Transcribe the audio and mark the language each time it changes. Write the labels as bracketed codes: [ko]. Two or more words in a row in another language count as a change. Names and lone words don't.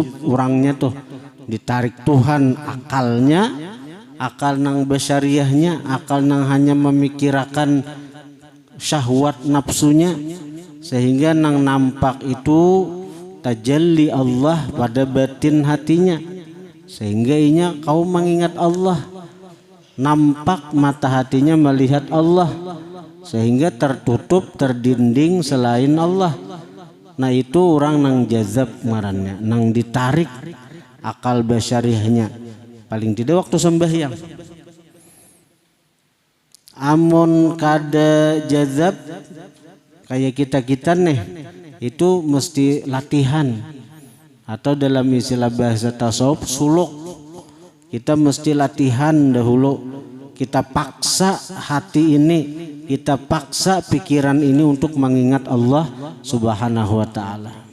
[bjn] Orangnya tuh ditarik Tuhan akalnya, akal nang basyariahnya, akal nang hanya memikirkan syahwat nafsunya, sehingga nang nampak itu tajalli Allah pada batin hatinya, sehingga inya kau mengingat Allah, nampak mata hatinya melihat Allah, sehingga tertutup terdinding selain Allah. Nah itu orang nang jazab ngarannya, nang ditarik akal basyariahnya, paling tidak waktu sembahyang. Amun kada jazab kayak kita nih, itu mesti latihan. [id] atau dalam istilah bahasa tasawuf suluk. Kita mesti latihan dahulu, kita paksa hati ini, kita paksa pikiran ini untuk mengingat Allah [ar] سبحانه وتعالى.